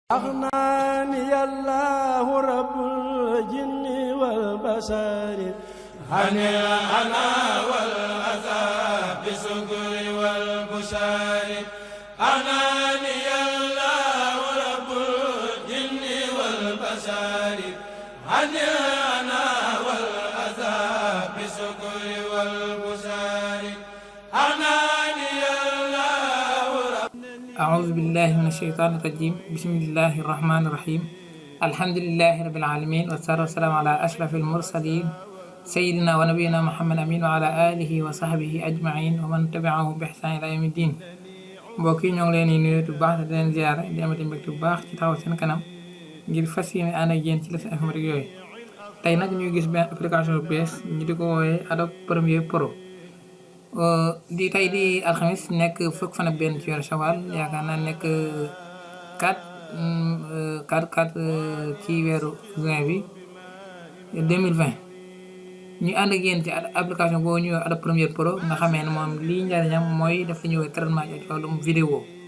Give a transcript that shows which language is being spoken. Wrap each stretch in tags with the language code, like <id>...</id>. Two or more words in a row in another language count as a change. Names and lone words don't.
<ar>أغناني الله رب الجن والبشر عن الأنا والأذى بسكر والبشر أغناني الله رب الجن والبشر عن الأنا والأذى بسكر والبشر أغناني الله رب. أعوذ بالله من الشيطان الرجيم. بسم الله الرحمن الرحيم. الحمد لله رب العالمين والصلاة والسلام على أشرف المرسلين سيدنا ونبينا محمد أمين وعلى آله وصحبه أجمعين ومن تبعهم بإحسان إلى يوم الدين.</ar> <wo>mbokk yi ñoo ngi leen di nuyu bu baax di leen ziyaara di amati mbégte bu baax ci taxaw seen kanam ngir fas yéene ànd ak yéen ci</wo> <fr>leçon informatique</fr> <wo>yooyu. tey nag ñu gis benn application bu bees ñu di ko woowee Adobe Premiere Pro. di tey di alxamis nekk fukk fan ak benn ci weeru Shawwal yaakaar naa nekk 4 ci weeru juin bi 2020 ñu ànd ak yéen ci application boobu ñu Adobe Premiere Pro nga xamee ne moom lii njariñam mooy def li ñuy woowee traitement ci wàllum vidéo.</wo>